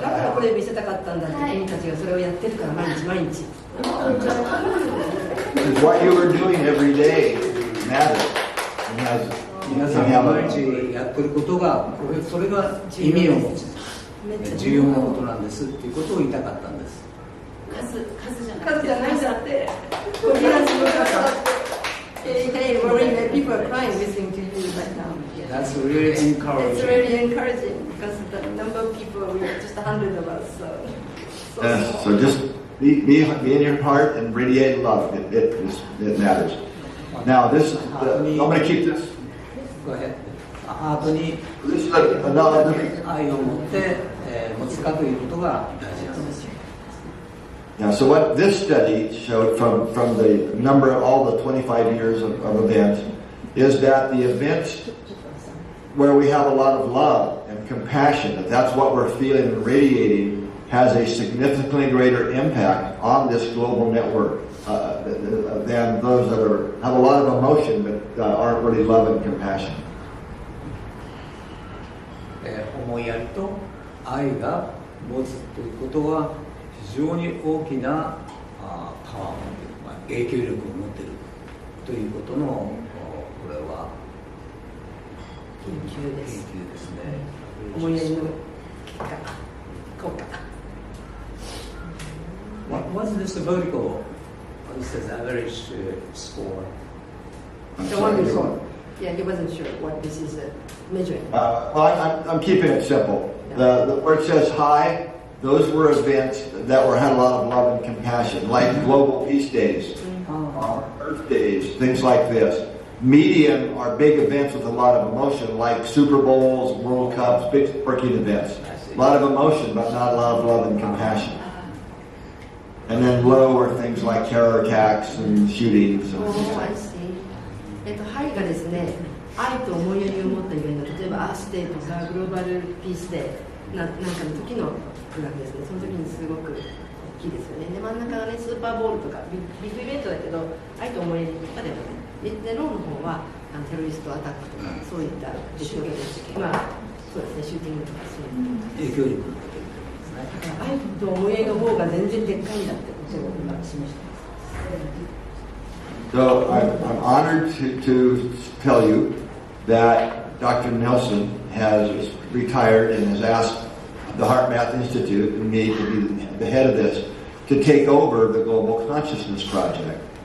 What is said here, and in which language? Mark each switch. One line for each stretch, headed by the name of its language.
Japanese: だからこれ見せたかったんだって君たちがそれをやってるから毎日。
English: Because what you are doing every day matters.
Japanese: 皆さんが毎日やってることがそれが意味を持つ重要なことなんですっていうことを言いたかったんです。数じゃないんだって。コヒーランスの方だって。
English: Hey, people are crying listening to you right now. That's really encouraging. It's really encouraging because the number of people, we are just 100 of us. So just be in your heart and radiate love. It matters. Now this is I'm going to keep this. Go ahead.
Japanese: ハートに
English: This is another.
Japanese: 愛を持って持つかということが大事なんです。
English: Now, so what this study showed from the number of all the 25 years of events is that the events where we have a lot of love and compassion, that's what we're feeling and radiating, has a significantly greater impact on this global network than those that have a lot of emotion but aren't really love and compassion.
Japanese: 思いやりと愛が持つということは非常に大きなパワー、影響力を持っているということのこれは研究です。研究ですね。思いやりの結果、効果。
English: What's this vertical? This is average score. The one before. Yeah, he wasn't sure what this is measuring. Well, I'm keeping it simple. Where it says high, those were events that had a lot of love and compassion, like Global Peace Days, Earth Days, things like this. Medium are big events with a lot of emotion, like Super Bowls, World Cups, big sporting events. A lot of emotion, but not a lot of love and compassion. And then low are things like terror attacks and shootings. Oh, I see.
Japanese: ハイがですね、愛と思いやりを持ったイベント、例えばアースデーとかグローバルピースデーなんかの時のグラフですね。その時にすごく大きいですよね。で真ん中がね、スーパーボールとかビッグイベントだけど愛と思いやりとかではねでローの方はテロリストアタックとかそういった事件まあそうですね、シューティングとかそういう影響力のことですね。だから愛と思いの方が全然でっかいんだってことを今示してます。
English: So I'm honored to tell you that Dr. Nelson has retired and has asked the HeartMath Institute and me to be the head of this to take over the Global Consciousness Project.